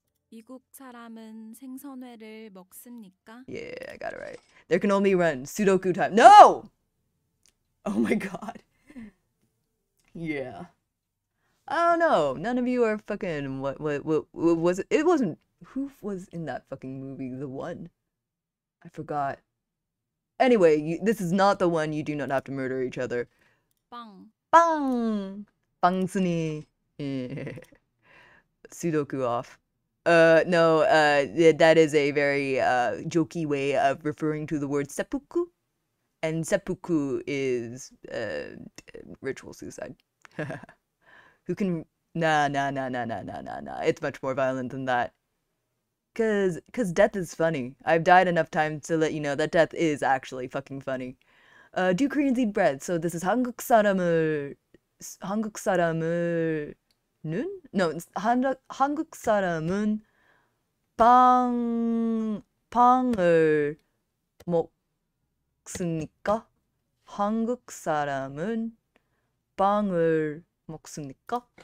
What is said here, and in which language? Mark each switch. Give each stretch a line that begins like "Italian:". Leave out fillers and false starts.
Korean: 미국 사람은 생선회를 먹습니까?
English: Yeah, I got it right. There can only run Sudoku time. No! Oh my god. Yeah. I don't know. None of you are fucking what was it? It wasn't who was in that fucking movie? The one. I forgot. Anyway, this is not the one you do not have to murder each other.
Korean: 빵
English: Bang! Bangsuni. Sudoku off. No, that is a very jokey way of referring to the word seppuku. And seppuku is ritual suicide. Who can... Nah. It's much more violent than that. Cause death is funny. I've died enough times to let you know that death is actually fucking funny. Do Koreans eat bread? So this is
Korean: 한국 사람을
English: No,
Korean: 한국 사람은 빵을 먹습니까? 한국 사람은 빵을 먹습니까?